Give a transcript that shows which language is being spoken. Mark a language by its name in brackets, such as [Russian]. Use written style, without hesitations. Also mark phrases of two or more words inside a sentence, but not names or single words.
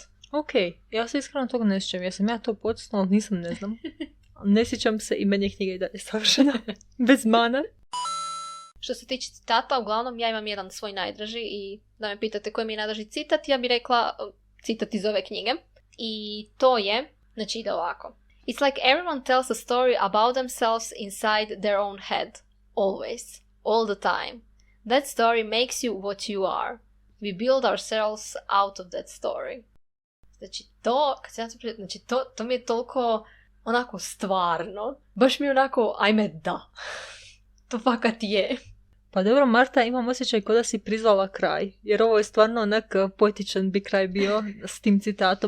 [Croatian] Ok, ja se iskreno toga ne sjećam, jesam ja to potisnula, nisam, ne znam. Ne sjećam se i meni je knjiga i dalje savršena, bez mana. Što se tiče citata, uglavnom ja imam jedan svoj najdraži i da me pitate koji mi je najdraži citat, ja bih rekla citat iz ove knjige. I to je, znači ide ovako. [English] It's like everyone tells a story about themselves inside their own head. Always. All the time. That story makes you what you are. We build ourselves out of that story. [Croatian] Znači to mi je toliko onako stvarno. Baš mi je onako, ajme da. To fakat je. Pa dobro, Marta, imam osjećaj kao da si prizvala kraj, jer ovo je stvarno onak poetičan bi kraj bio s tim citatom.